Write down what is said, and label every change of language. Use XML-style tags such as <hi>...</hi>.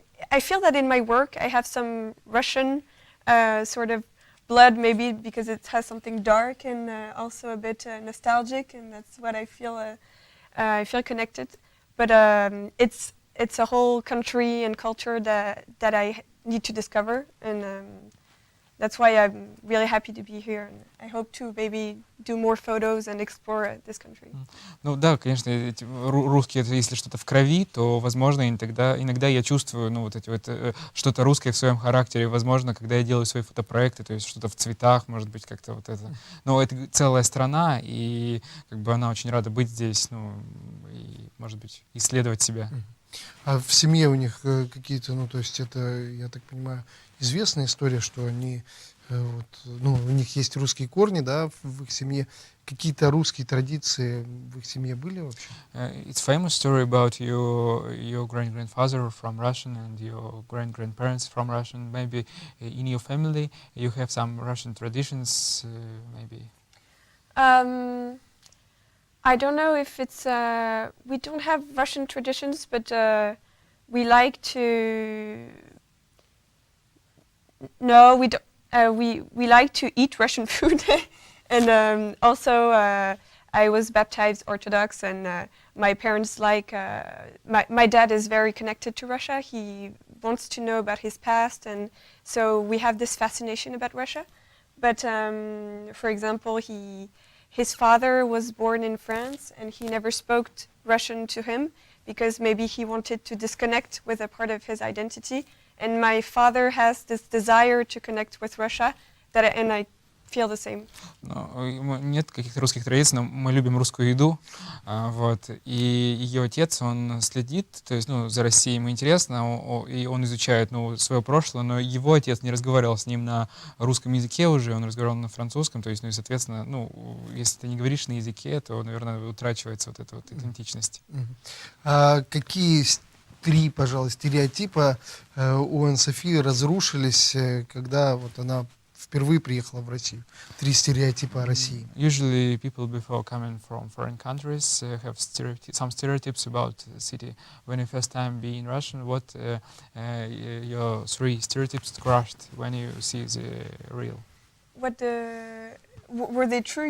<en>I feel that in my work I have some Russian sort of blood, maybe because it has something dark and also a bit nostalgic, and that's what I feel. I feel connected, but it's a whole country and culture that I need to discover, and that's why I'm really happy to be here. And I hope to maybe do more photos and explore this country.</en> <ru>Ну да, конечно, русские, если что-то в крови, то, возможно, иногда я чувствую, ну, вот эти вот что-то русское в своем характере, возможно, когда я делаю свои фотопроекты, то есть что-то в цветах, может быть, как-то вот это. Но это целая страна, и как бы она очень рада быть здесь, ну, и, может быть, исследовать себя. А в семье у них какие-то, ну, то есть это, я так понимаю, известная история, что они, вот, ну, у них есть русские корни, да, в их семье. Какие-то русские традиции в их семье были вообще?</ru> <en>It's famous story about your great-grandfather from Russian and your great-grandparents from Russian. Maybe in your family you have some Russian traditions, maybe. I don't know if it's we don't have Russian traditions, but we like to. No, we don't. We like to eat Russian food, and also I was baptized Orthodox, and my parents like. My dad is very connected to Russia. He wants to know about his past, and so we have this fascination about Russia. But for example, his father was born in France, and he never spoke Russian to him because maybe he wanted to disconnect with a part of his identity. And my father has this desire to connect with Russia, and I feel the same.</en> <ru>Нет каких-то русских традиций, но мы любим русскую еду, вот. И ее отец, он следит, то есть, ну, за Россией ему интересно, и он изучает, ну, свое прошлое, но его отец не разговаривал с ним на русском языке уже, он разговаривал на французском, то есть, ну, и, соответственно, ну, если ты не говоришь на языке, то, наверное, утрачивается вот эта вот идентичность. А какие 3, пожалуй, стереотипа у Анны-Софии разрушились, когда вот она впервые приехала в Россию? 3 стереотипа о России.</ru> <en>Usually people before coming from foreign countries have some stereotypes about the city. When you first time be in Russian, what your 3 stereotypes crushed when you see the real? What were they true?</en>